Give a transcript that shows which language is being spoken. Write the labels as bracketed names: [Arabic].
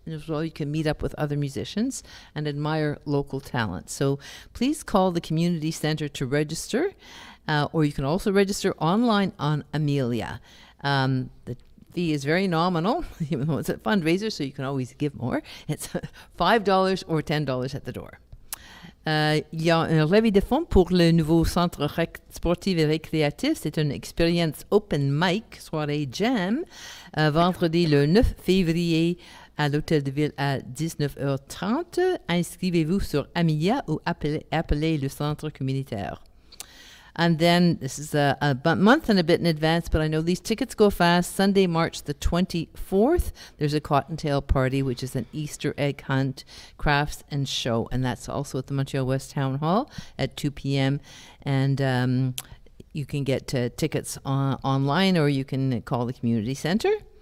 [English] And as well, you can meet up with other musicians and admire local talent. So please call the community center to register, or you can also register online on Amelia. The fee is very nominal, even though it's a fundraiser, so you can always give more. It's $5 or $10 at the door. [French] Il y a un levée de fonds pour le nouveau centre sportif et récréatif. C'est une expérience open mic, soirée jam, vendredi le 9 février à l'Hôtel de Ville à 19h30. Inscrivez-vous sur Amelia ou appelez le centre communautaire. [English] And then, this is a month and a bit in advance, but I know these tickets go fast. Sunday, March the 24th, there's a Cottontail Party, which is an Easter egg hunt, crafts, and show. And that's also at the Montreal-Ouest Town Hall at 2 p.m. And you can get tickets online, or you can call the community center.